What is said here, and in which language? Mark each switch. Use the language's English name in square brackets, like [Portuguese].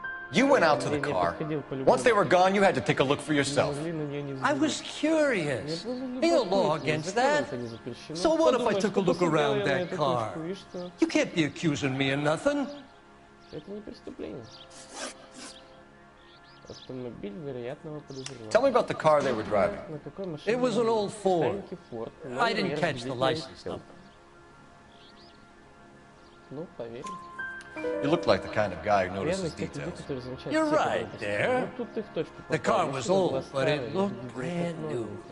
[English] You went out to the car. Once they were gone, you had to take a look for yourself. I was curious. Ain't no law against that. So what if I took a look around that car? You can't be accusing me of nothing. [Russian] Это не преступление. Автомобиль вероятного подозреваемого. [English] Tell me about the car they were driving. It was an old Ford. I didn't catch the license number. [Russian] Ну, поверь. [English] You look like the kind of guy who notices details. You're right there. The car was old, but it looked brand new.